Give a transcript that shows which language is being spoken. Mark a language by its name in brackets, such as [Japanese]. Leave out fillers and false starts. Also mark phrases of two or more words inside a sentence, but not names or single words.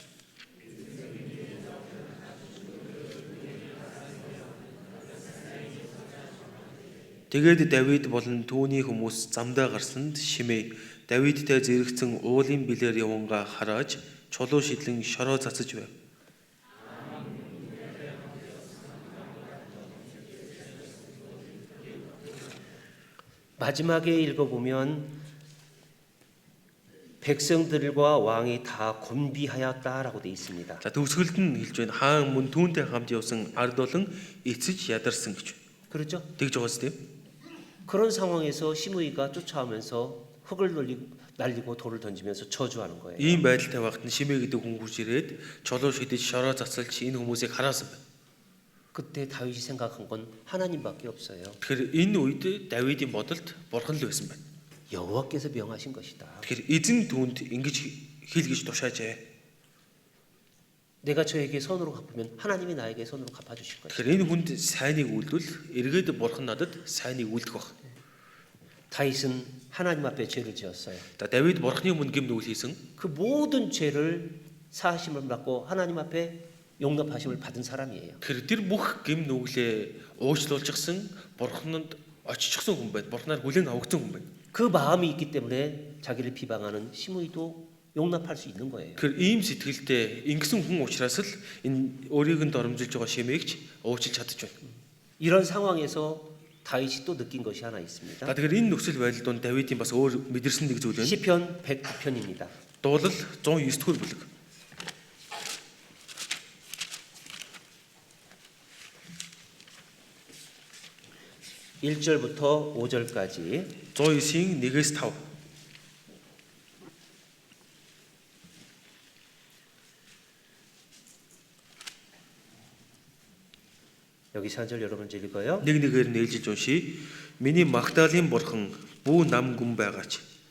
[Mongolian] Тэгээд Давид болон түүний хүмүүс замдаа гарсанд Шимэй Давидтай зэрэгцэн уулын билээр явангаа харааж чулуу шидлэн шороо цацаж байв. [Korean] 마지막에 읽어보면 백성들과 왕이 다 곤비하였다라고 되어 있습니다. [Mongolian] За төгсгөлд нь хэлж байна. Хаан мөн түүнтэй хамт явсан ард олон эцэж ядарсан гэж. [Korean] 그렇죠? [Mongolian] Тэгж байгаас тийм. [Korean] 그런 상황에서 시므이가 쫓아오면서 흙을 날리고 돌을 던지면서 저주하는 거예요. [Mongolian] Ийм байдалтай байхад нь Шимэй гэдэг хүн хурж ирээд чулуу шидэж шороо цацалж энэ хүмүүсийг хараасан байна. [Korean] 그때 다윗이 생각한 건 하나님밖에 없어요. [Mongolian] Тэгэхээр энэ үед Давидын бодолд бурхан л байсан байна. [Korean] 여호와께서 명하신 것이다. [Mongolian] Тэгэхээр эзэн түүнд ингэж хэл гэж тушаажээ. [Korean] 내가 저에게 선으로 갚으면 하나님이 나에게 선으로 갚아주실 것이다. [Mongolian] Тэгэхээр энэ хүнд сайныг үйлдвэл эргээд бурхан надад сайныг үйлдэх баг. [Korean] 다윗은 하나님 앞에 죄를 지었어요. [Mongolian] За Давид бурханы өмнө гим нүгэл хийсэн. [Korean] 그 모든 죄를 사하심을 받고 하나님 앞에 용납하심을 받은 사람이에요. [Mongolian] Тэгэхээр тэр бүх гим нүглээ уучлуулчихсан бурханд очичихсан хүн байна. Бурханаар хүлээн авагдсан хүн байна. [Korean] 그 마음이 있기 때문에 자기를 비방하는 시므이도 용납할 수 있는 거예요. [Mongolian] Тэгэхээр ийм сэтгэлтэй ингэсэн хүн учраас л энэ өөрийг нь доромжилж байгаа Шимэйгч уучлж чадчих байна. [Korean] 이런 상황에서 다윗이 또 느낀 것이 하나 있습니다. [Mongolian] Тэгэхээр энэ нөхцөл байдал донд Давидын бас өөр мэдэрсэн нэг зүйл байна. [Korean] 시편 109편입니다. [Mongolian] Дуулал 109-р бүлэг. [Korean] (1절부터 5절까지) [Mongolian] 109-ийн 1-ээс 5. [Korean] 여기서 한 절 여러분 읽어요. [Mongolian] Нэг нэгээр нь ээлжилж уншия. Миний Магдалийн бурхан бүү нам гүн байгаач.